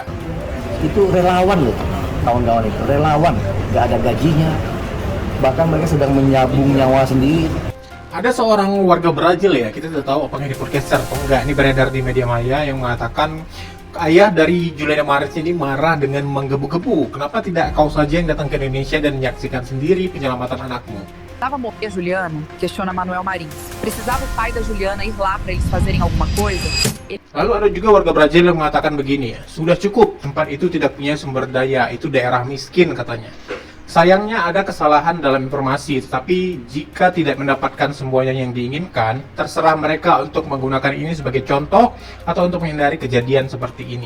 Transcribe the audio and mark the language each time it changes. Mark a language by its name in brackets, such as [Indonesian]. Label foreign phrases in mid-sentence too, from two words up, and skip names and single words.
[Indonesian] Itu relawan loh, kawan-kawan itu relawan, nggak ada gajinya, bahkan mereka sedang menyabung nyawa sendiri. Ada seorang warga Brazil ya, kita tidak tahu apakah di podcaster atau enggak, ini beredar di media maya yang mengatakan ayah dari Juliana Marins ini marah dengan menggebu-gebu. Kenapa tidak kau saja yang datang ke Indonesia dan menyaksikan sendiri penyelamatan anakmu? [Portuguese] Precisava morrer a Juliana? Questiona Manuel Marins. Precisava o pai da Juliana ir lá para eles fazerem alguma coisa? [Indonesian] Lalu ada juga warga Brazil yang mengatakan begini ya, sudah cukup, tempat itu tidak punya sumber daya, itu daerah miskin katanya. Sayangnya ada kesalahan dalam informasi, tetapi jika tidak mendapatkan semuanya yang diinginkan, terserah mereka untuk menggunakan ini sebagai contoh atau untuk menghindari kejadian seperti ini.